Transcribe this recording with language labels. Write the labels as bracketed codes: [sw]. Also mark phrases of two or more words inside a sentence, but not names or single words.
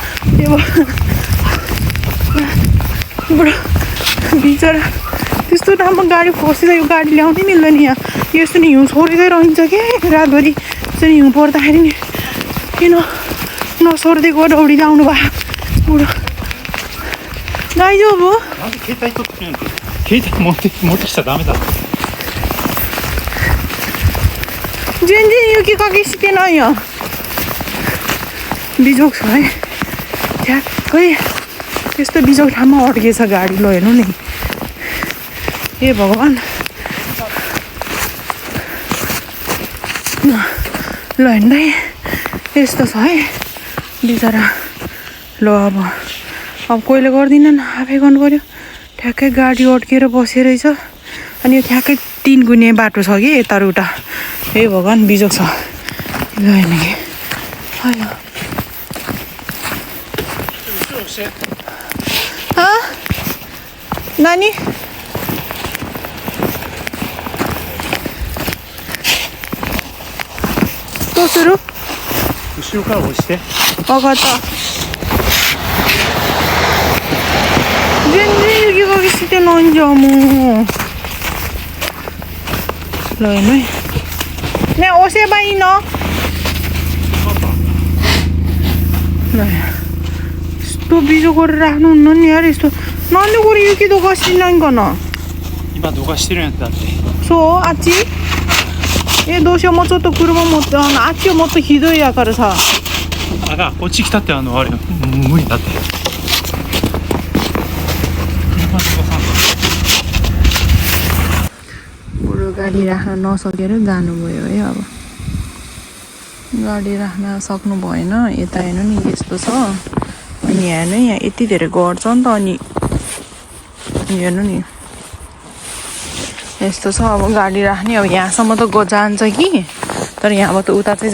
[ne] बुढो बिचरा त्यस्तो राम्रो गाडी फसिरहेको गाडी ल्याउनै मिल्दैन यहाँ यस्तो नि हिउँ छोडेकै रहन्छ कि रातभरि यस्तो हिउँ पर्दाखेरि नि किन नसोर्दिएको दौडी ल्याउनु भयो बुढो दाइजो अब [ja] 携帯取ってるんで携帯持ってきちゃダメだ全然雪かきしてないや [ne] बिजोग छ है ठ्याक्कै त्यस्तो बिजोग ठाउँमा अड्केछ गाडी ल हेर्नु नि ए भगवान् ल हेर्नु है यस्तो छ है बिचरा ल अब कोहीले गर्दिनन् आफै गर्नु पर्यो ठ्याक्कै गाडी अड्केर बसेर रहेछ अनि यो ठ्याक्कै 3 गुने बाटो छ कि यता र उता हे भगवान् बिजोग छ ल हेर्नु कि नानी [ja] どうする後ろから押して分かった全然雪かきしてないんじゃんもう来ねね押せばいいの [ne] यस्तो बिजो गरेर राख्नुहुन्न नि यार यस्तो [ja] なんでこれ雪どかしてないんかな今どかしてるんやったってそうあっちどうしようもうちょっと車持ってあっちはもっとひどいやからさこっち来たってあれ無理だって [ne] बुढो गाडी राख्न नसकेर जानुभयो है अब गाडी राख्न सक्नु भएन यता हेर्नु नि यस्तो छ अनि हेर्नु यहाँ यति धेरै गर्छ नि त अनि हेर्नु नि यस्तो छ अब गाडी राख्ने अब यहाँसम्म त जान्छ कि तर यहाँबाट उता चाहिँ